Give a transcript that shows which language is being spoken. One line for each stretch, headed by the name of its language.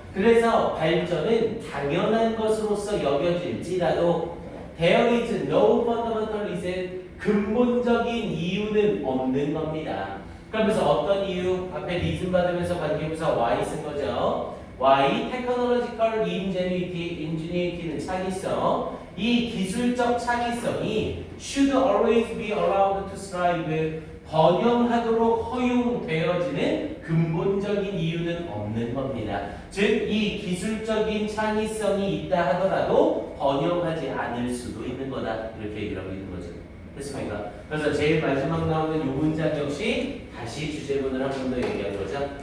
Korean: 그래서 발전은 당연한 것으로서 여겨질지라도
English: there is no fundamental reason
Korean: 근본적인 이유는 없는 겁니다. 그러면서 어떤 이유? 앞에 reason 받으면서 관계부사 why 쓴 거죠. why?
English: technological ingenuity
Korean: 는 창의성. 이 기술적 창의성이
English: should always be allowed to thrive.
Korean: 번영하도록 허용되어지는 근본적인 이유는 없는 겁니다. 즉, 이 기술적인 창의성이 있다 하더라도 번영하지 않을 수도 있는 거다. 이렇게 얘기를 하고 있는 거죠. 됐습니까? 그래서 제일 마지막 나오는 이 문장 역시 다시 주제문을 한 번 더 얘기한 거죠.